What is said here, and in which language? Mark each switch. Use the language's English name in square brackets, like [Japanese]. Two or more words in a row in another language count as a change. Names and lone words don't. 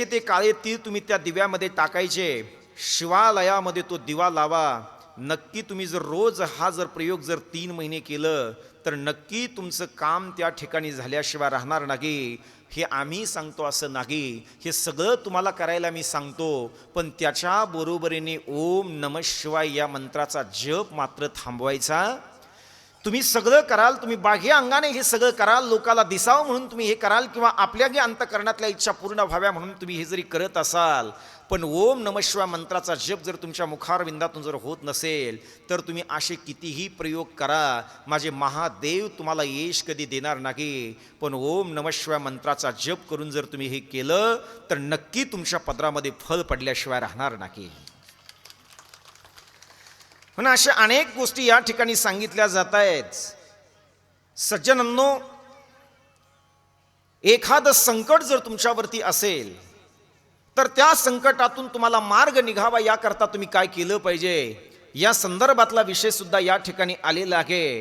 [Marathi] ते काळे तीळ तुम्ही त्या दिव्यामध्ये टाकायचे. शिवालयामध्ये तो दिवा लावा. नक्की तुम्ही जर रोज हा प्रयोग 3 महिने केलं तर नक्की तुमचं काम त्या ठिकाणी झाल्याशिवाय राहणार नाही. हे आम्ही सांगतो असं नाही, हे सगळं तुम्हाला करायला मी सांगतो, पण त्याच्या बरोबरीने [Sanskrit] ओम नमः शिवाय [Marathi] या मंत्राचा जप मात्र थांबवायचा. तुम्ही सगळं कराल, तुम्ही बाह्य अंगाने हे सगळं कराल, लोकाला दिसावं म्हणून तुम्ही हे कराल, किंवा आपल्याही अंतःकरणातल्या इच्छा पूर्ण व्हाव्या म्हणून तुम्ही हे जरी करत असाल, पण [Sanskrit] ओम नमः शिवाय [Marathi] मंत्राचा जप जर तुमच्या मुखारविंदातून जर होत नसेल तर तुम्ही असे कितीही प्रयोग करा, माझे महादेव तुम्हाला यश कधी देणार नाही. पण [Sanskrit] ओम नमः शिवाय [Marathi] मंत्राचा जप करून जर तुम्ही हे केलं तर नक्की तुमच्या पदरामध्ये फळ पडल्याशिवाय राहणार नाही. म्हणून अशा अनेक गोष्टी या ठिकाणी सांगितल्या जात आहेत. सज्जनांनो, एखादं संकट जर तुमच्यावरती असेल तर त्या संकटातून तुम्हाला मार्ग निघावा याकरता तुम्ही काय केलं पाहिजे या संदर्भातला विषय सुद्धा या ठिकाणी आलेला आहे.